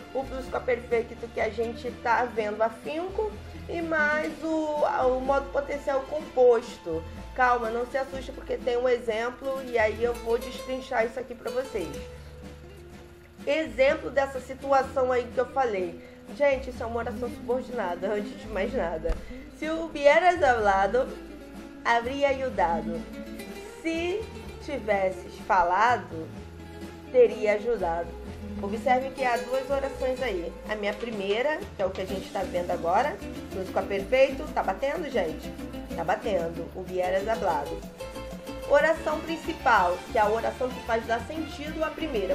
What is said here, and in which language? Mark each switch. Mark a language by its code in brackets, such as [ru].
[pt] O plusquamperfeito que a gente tá vendo afinco e mais o modo potencial composto. Calma, não se assuste porque tem um exemplo e aí eu vou destrinchar isso aqui pra vocês. Exemplo dessa situação aí que eu falei. Gente, isso é uma oração subordinada, antes de mais nada. [es] Se hubieras hablado, habría ayudado. [pt] Se tivesses falado, teria ajudado. Observe que há duas orações aí. A minha primeira, que é o que a gente está vendo agora, plusquamperfeito, tá batendo, gente? Tá batendo. [es] Hubieras hablado. [pt] Oração principal, que é a oração que faz dar sentido à primeira.